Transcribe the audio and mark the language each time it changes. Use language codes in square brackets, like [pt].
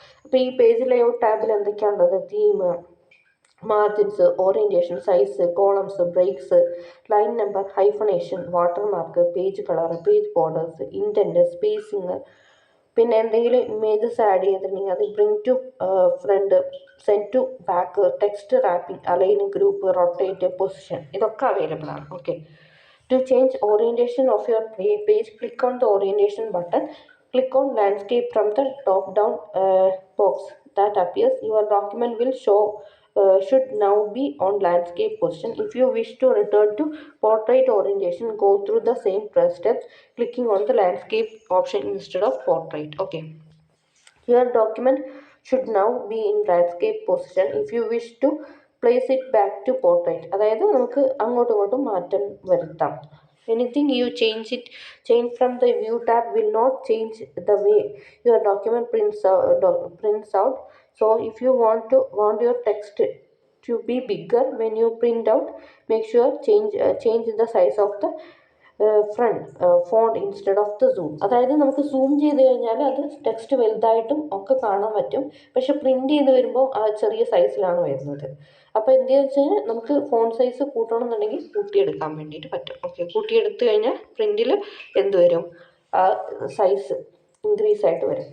[ml] അപ്പോൾ ഈ page layout ടാബിൽ എന്തൊക്കെയാണുള്ളത്? Theme, margins, orientation, size, columns, breaks, line number, hyphenation, watermark, page colour, page borders, indent, spacing, പിന്നെ എന്തെങ്കിലും images add ചെയ്തിട്ടുണ്ടെങ്കിൽ അത് bring to front, send to back, text wrapping, align, group, rotate, position, ഇതൊക്കെ available ആണ്. Okay. [en] To change orientation of your page, click on the orientation button. Click on landscape from the top down box that appears. Your document will should now be on landscape position. If you wish to return to portrait orientation, go through the same steps, clicking on the landscape option instead of portrait. Okay. Your document should now be in landscape position. If you wish to place it back to portrait, [ml] അതായത് നമുക്ക് അങ്ങോട്ടും ഇങ്ങോട്ടും മാറ്റം വരുത്താം. [en] Anything you change from the view tab will not change the way your document prints out. So if you want your text to be bigger when you print out, make sure change the size of the front font instead of the zoom. [ml] അതായത് നമുക്ക് zoom ചെയ്ത് കഴിഞ്ഞാൽ അത് text വലുതായിട്ടും ഒക്കെ കാണാൻ പറ്റും. പക്ഷെ print ചെയ്ത് വരുമ്പോൾ ആ ചെറിയ സൈസിലാണ് വരുന്നത്. അപ്പോൾ എന്തെന്ന് വെച്ച് കഴിഞ്ഞാൽ നമുക്ക് ഫോണ്ട് സൈസ് കൂട്ടണമെന്നുണ്ടെങ്കിൽ കൂട്ടിയെടുക്കാൻ വേണ്ടിയിട്ട് പറ്റും. ഓക്കെ. കൂട്ടിയെടുത്ത് കഴിഞ്ഞാൽ പ്രിൻറ്റിൽ എന്ത് വരും, ആ സൈസ് ഇൻക്രീസ് ആയിട്ട് വരും.